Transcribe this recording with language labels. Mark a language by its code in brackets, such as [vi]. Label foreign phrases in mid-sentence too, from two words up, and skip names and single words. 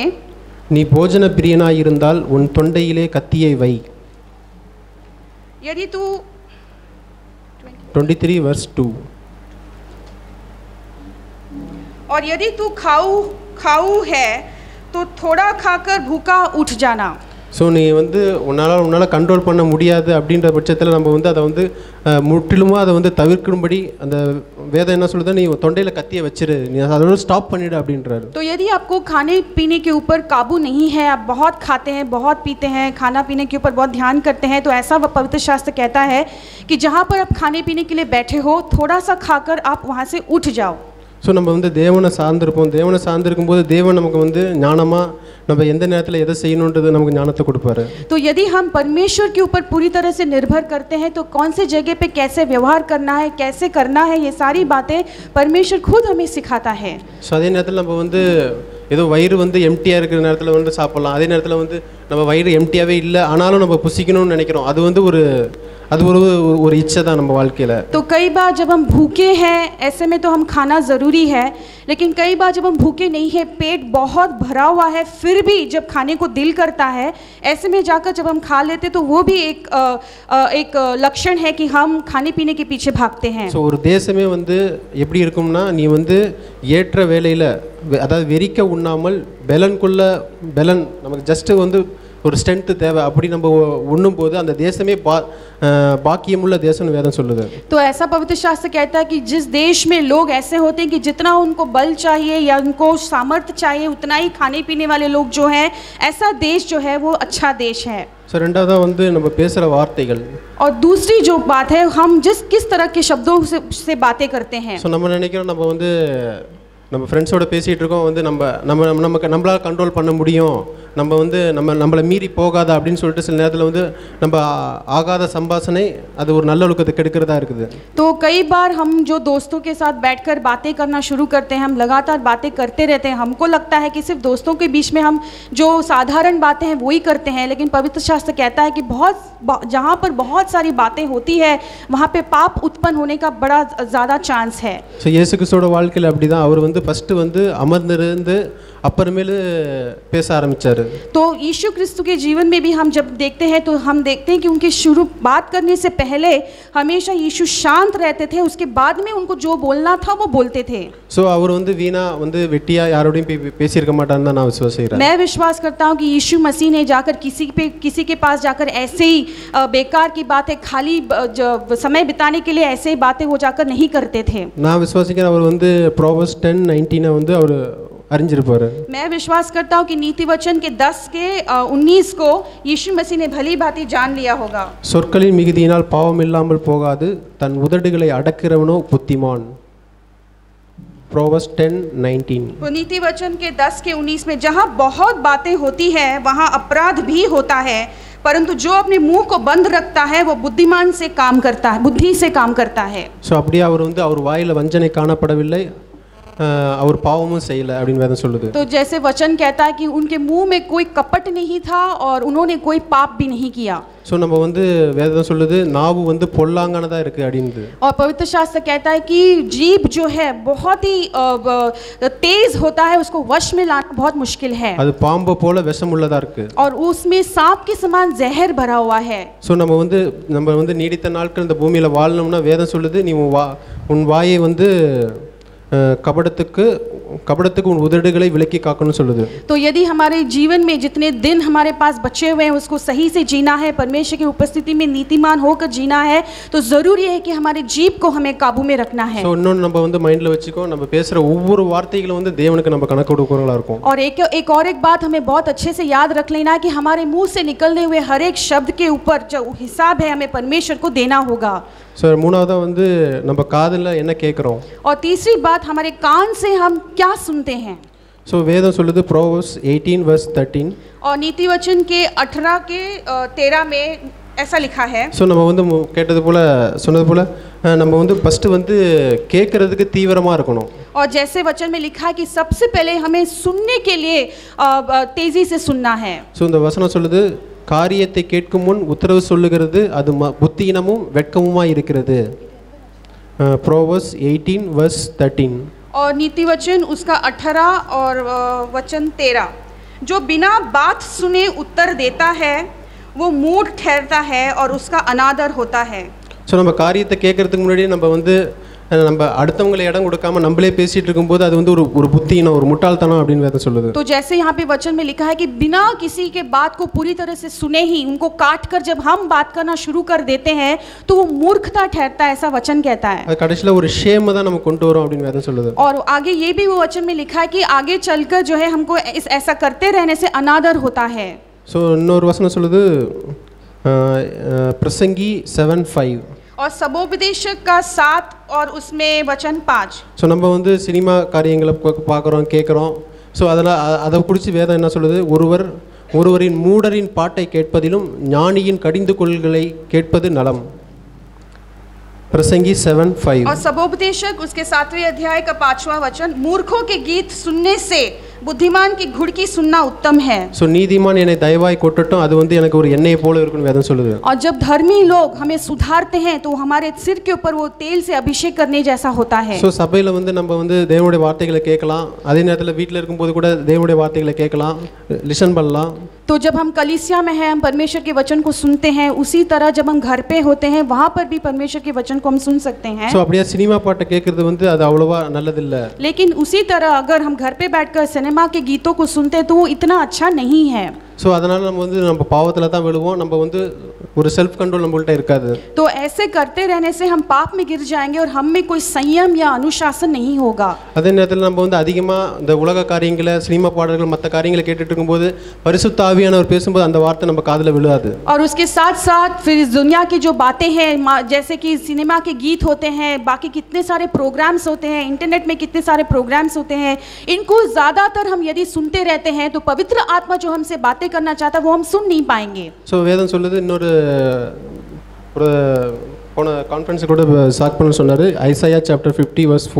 [ta] நீ போஜன பிரியனாய் இருந்தால் உன் தொண்டையிலே கத்தியை வை. [hi] यदि तू 23:2 और यदि तू खाऊ है तो थोड़ा खाकर भूखा उठ जाना. [ta] ஸோ நீ வந்து உன்னால் கண்ட்ரோல் பண்ண முடியாது அப்படின்ற பட்சத்தில் நம்ம வந்து அதை வந்து முற்றிலுமாக அதை வந்து தவிர்க்கும்படி அந்த வேதம் என்ன சொல்லுது, நீ தொண்டையில் கத்தியை வச்சிரு, நீ அதோட ஸ்டாப் பண்ணிடு அப்படின்றாரு. [hi] तो यदि आपको खाने पीने के ऊपर काबू नहीं है, आप बहुत खाते हैं, बहुत पीते हैं, खाना पीने के ऊपर बहुत ध्यान करते हैं, तो ऐसा पवित्र शास्त्र कहता है कि जहाँ पर आप खाने पीने के लिए बैठे हो, थोड़ा सा खाकर आप वहाँ से उठ जाओ. [ta] ஸோ நம்ம வந்து தேவனை சார்ந்திருப்போம். தேவனை சார்ந்திருக்கும்போது தேவன் நமக்கு வந்து ஞானமாக நம்ம எந்த நேரத்தில் எதை செய்யணுன்றது நமக்கு ஞானத்தை கொடுப்பாரு. [hi] तो यदि हम परमेश्वर के ऊपर पूरी तरह से निर्भर करते हैं तो कौन से जगह पे कैसे व्यवहार करना है, कैसे करना है, ये सारी बातें परमेश्वर खुद हमें सिखाता है. [ta] ஸோ அதே நேரத்தில் நம்ம வந்து ஏதோ வயிறு வந்து எம்டியாக இருக்கிற நேரத்தில் வந்து சாப்பிட்லாம், அதே நேரத்தில் வந்து நம்ம வயிறு எம்டியாகவே இல்லை ஆனாலும் நம்ம புசிக்கணும்னு நினைக்கிறோம். அது வந்து ஒரு इच्छा தான் நம்ம வாழ்க்கையில். [hi] तो कई बार जब हम भूखे हैं, ऐसे में तो हम खाना ज़रूरी है, लेकिन कई बार जब हम भूखे नहीं है, पेट बहुत भरा हुआ है, फिर भी जब खाने को दिल करता है, ऐसे में जाकर जब हम खा लेते तो वो भी एक लक्षण है कि हम खाने पीने के पीछे भागते हैं. [ta] ஸோ ஒரு தேசமே வந்து எப்படி இருக்கும்னா, நீ வந்து ஏற்ற வேலையில் அதாவது வெறிக்க உண்ணாமல் பெலன் நமக்கு ஜஸ்ட்டு வந்து ஒரு ஸ்ட்ரென்த்து தேவை அப்படி நம்ம உண்ணும் போது அந்த தேசமே பாக்கியமுள்ள தேசம்னு வேதம் சொல்லுது. [hi] तो ऐसा पवित्र शास्त्र कहता है कि जिस देश में लोग ऐसे होते हैं कि जितना उनको बल चाहिए या उनको सामर्थ्य चाहिए उतना ही खाने पीने वाले लोग जो हैं, ऐसा देश जो है वो अच्छा देश है. [ta] ஸோ ரெண்டாவதாக வந்து நம்ம பேசுகிற வார்த்தைகள். [hi] और दूसरी जो बात है, हम किस तरह के शब्दों से बातें करते हैं. [ta] ஸோ நம்ம நினைக்கிறோம் நம்ம வந்து நம்ம ஃப்ரெண்ட்ஸோட பேசிகிட்டு இருக்கோம், வந்து நம்மளால் கண்ட்ரோல் பண்ண முடியும், நம்ம வந்து நம்மளை மீறி போகாத அப்படின்னு சொல்லிட்டு சில நேரத்தில் வந்து நம்ம ஆகாத संभाषणை அது ஒரு நல்ல ஒழுக்கத்தை கெடுக்கிறதா இருக்குது. [hi] तो कई बार हम जो दोस्तों के साथ बैठकर बातें करना शुरू करते हैं, हम लगातार बातें करते रहते हैं, हमको लगता है कि सिर्फ दोस्तों के बीच में हम जो साधारण बातें हैं वही करते हैं, लेकिन पवित्र शास्त्र कहता है कि जहाँ पर बहुत सारी बातें होती है वहाँ पे पाप उत्पन्न होने का बड़ा ज़्यादा चांस है. [ta] ஸோ இயேசு கிறிஸ்துவோட வாழ்க்கையில் அப்படி தான். அவர் வந்து ஃபஸ்ட்டு வந்து அமர்ந்திருந்து அப்புறமேலு பேச ஆரம்பித்தார். [hi] तो यीशु क्रिस्तु के जीवन में भी हम जब देखते हैं तो हम देखते हैं कि उनकी शुरू बात करने से पहले हमेशा यीशु शांत रहते थे, उसके बाद में उनको जो बोलना था वो बोलते थे. [ta] ஸோ அவர் வந்து வீணா வந்து வெட்டியா யாரோடையும் பேசியிருக்க மாட்டான்னு தான் நான் விசுவாசிக்கிறேன். [hi] मैं विश्वास करता हूँ कि यीशु मसीह ने जाकर किसी के पास जाकर ऐसे ही बेकार की बातें, खाली समय बिताने के लिए ऐसे ही बातें वो जाकर नहीं करते थे. [ta] நான் விசுவாசிக்கிறேன் அவர் வந்து Proverbs 10:19 வந்து அவர் அறிஞ்சிருப்பாரு. [hi] मैं विश्वास करता हूँ कि नीति वचन के 10 के 19 को यीशु मसीह ने भली भांति जान लिया होगा. [ta] சொற்களின் மிகுதியினால் பாவம் இல்லாமல் போகாது, தன் உதடுகளை அடக்கிறவனோ புத்திமான். Proverbs 10:19. [hi] तो नीति वचन के 10 के 19 में जहाँ बहुत बातें होती है वहाँ अपराध भी होता है, परंतु जो अपने मुंह को बंद रखता है वो बुद्धिमान से काम करता है, बुद्धि से काम करता है. [ta] ஸோ அப்படியே அவர் வந்து அவர் வாயில் வஞ்சனை காணப்படவில்லை, அவர் பாவமும் செய்யலை அப்படின்னு வேதம் சொல்லுது. [hi] तो जैसे वचन कहता है कि उनके मुंह में कोई कपट नहीं था और उन्होंने कोई पाप भी नहीं किया. [ta] ஸோ நம்ம வந்து வேதம் சொல்லுது நாவு வந்து பொல்லாங்கானதாக இருக்குது அப்படின்னு. [hi] और पवित्र शास्त्र कहता है कि जीभ जो है बहुत ही तेज होता है, उसको वश में लाना बहुत मुश्किल है. [ta] அது பாம்பு போல விஷம் உள்ளதா இருக்கு. [hi] और उसमें सांप के समान जहर भरा हुआ है. [ta] ஸோ நம்ம வந்து நீடித்த நாட்கள் இந்த பூமியில் வாழணும்னா வேதம் சொல்லுது நீ உன் வாயை வந்து कपड़த்துக்கு उन उदड़களை विलकी काकணும் சொல்லுது. [hi] तो यदि हमारे जीवन में जितने दिन हमारे पास बचे हुए हैं उसको सही से जीना है, परमेश्वर की उपस्थिति में नीतिमान होकर जीना है, तो जरूरी है कि हमारे जीभ को हमें काबू में रखना है. [ta] சோ இன்னொன்னு நம்ம வந்து மைண்ட்ல வெச்சுக்கோ, நம்ம பேசுற ஒவ்வொரு வார்த்தைகளும் வந்து தேவனுக்கு நம்ம கணக்கு கொடுக்கறவங்களா இருக்கும். [hi] और एक बात हमें बहुत अच्छे से याद रख लेना है कि हमारे मुंह से निकलने हुए हर एक शब्द के ऊपर जो हिसाब है हमें परमेश्वर को देना होगा. [ta] सो மூணாவதா வந்து நம்ம காதுல என்ன கேக்குறோம். [hi] और तीसरी बात हमारे कान से हम क्या सुनते हैं. [ta] सो வேதம் சொல்லுது Proverbs 18:13 [hi] और नीति वचन के 18 के 13 में ऐसा लिखा है. [ta] सो நம்ம வந்து கேட்டது போல சொன்னது போல நம்ம வந்து ஃபர்ஸ்ட் வந்து கேக்குறதுக்கு தீவிரமா இருக்கணும். [hi] और जैसे वचन में लिखा है कि सबसे पहले हमें सुनने के लिए तेजी से सुनना है. [ta] सो இந்த வசனம் சொல்லுது காரியத்தை கேட்கும் முன் உத்தரவு சொல்லுகிறது அது புத்தியினமும் வெட்கமுமாய் இருக்கிறது. Proverbs 18:13. [hi] और नीति वचन उसका 18 और वचन 13, जो बिना बात सुने उत्तर देता है वो मूढ़ ठहरता है और उसका अनादर होता है. [ta] ஸோ நம்ம காரியத்தை கேட்கறதுக்கு முன்னாடி நம்ம வந்து நம்ம அடுத்தவங்களை இடம் கொடுக்காம நம்மளே பேசிட்டு இருக்கும்போது அது வந்து ஒரு புத்தியினம் ஒரு முட்டாள்தனம் அப்படின்னு வேதம் சொல்லுது. [hi] तो जैसे यहाँ पे वचन में लिखा है कि बिना किसी के बात को पूरी तरह से सुने ही उनको काट कर जब हम बात करना शुरू कर देते हैं तो वो मूर्खता ठहरता है, ऐसा वचन कहता है. [ta] அது கடைசில ஒரு ஷேம் தான் நமக்கு கொண்டு வரும் அப்படின்னு வேதம் சொல்லுது. [hi] और आगे ये भी वो वचन में लिखा है कि आगे चलकर जो है हमको ऐसा करते रहने से अनादर होता है. [ta] ஸோ இன்னொரு வசனம் சொல்லுது பிரசங்கி 7:5. [hi] और सबोपदेशक का 7 और उसमें वचन 5. [ta] ஸோ நம்ம வந்து சினிமா காரியங்களை பார்க்குறோம் கேட்குறோம். ஸோ அதை குறித்து வேதம் என்ன சொல்லுது, ஒருவரின் மூடரின் பாட்டை கேட்பதிலும் ஞானியின் கடிந்து கொள்களை கேட்பது நலம். प्रसंगी 7:5. [hi] और सबोपदेशक उसके 7वें अध्याय का 5वां वचन, मूर्खों के गीत सुनने से बुद्धिमान की घुड़की सुनना उत्तम है. [ta] सो நீதிமான் என்னை தயவாய் கொட்டட்டும், அது வந்து எனக்கு ஒரு எண்ணெய் போல இருக்குன்னு வேதம் சொல்லுது. [hi] और जब धर्मी लोग हमें सुधारते हैं तो हमारे सिर के ऊपर वो तेल से अभिषेक करने जैसा होता है. [ta] सो சபையில வந்து நம்ம வந்து தேவனுடைய வார்த்தைகளை கேட்கலாம், அதே நேரத்தில் வீட்டில் இருக்கும்போது கூட தேவனுடைய வார்த்தைகளை கேட்கலாம், லிசன் பண்ணலாம். [hi] तो जब हम कलीसिया में हैं हम परमेश्वर के वचन को सुनते हैं, उसी तरह जब हम घर पे होते हैं वहाँ पर भी परमेश्वर के वचन को हम सुन सकते हैं. [ta] सो அப்படியே சினிமா பாட்டை கேட்கறது வந்து அது அவ்வளவா நல்லதில்ல. [hi] लेकिन उसी तरह अगर हम घर पे बैठकर सिनेमा के गीतों को सुनते तो वो इतना अच्छा नहीं है. [ta] ஸோ அதனால் நம்ம பாவத்தில் தான் விழுவோம், நம்ம வந்து ஒரு [en] self control [ta] நம்மள்ட்ட இருக்காது. [hi] तो ऐसे करते रहने से हम पाप में गिर जाएंगे और हम में कोई संयम या अनुशासन नहीं होगा. [ta] அதே நேரத்தில் நம்ம வந்து அதிகமாக இந்த உலக காரியங்களை சினிமா பாடல்கள் மற்ற காரியங்களை கேட்டுட்டு இருக்கும்போது பரிசுத்த ஆவியானவர் பேசும்போது அந்த வார்த்தை நம்ம காதில் விழுகாது. [hi] और उसके साथ साथ फिर इस दुनिया की जो बातें हैं जैसे कि सिनेमा के गीत होते हैं, बाकी कितने सारे प्रोग्राम्स होते हैं, इंटरनेट में कितने सारे प्रोग्राम्स होते हैं, इनको ज़्यादातर हम यदि सुनते रहते हैं तो पवित्र आत्मा जो हमसे बातें करना चाहता है वो हम सुन नहीं पाएंगे. [ta] सो வேதம் சொல்லுது, இன்னொரு போன கான்ஃபரன்ஸ் கூட சாக் பண்ண சொன்னாரு, ஐசாயா சாப்டர் 50:4.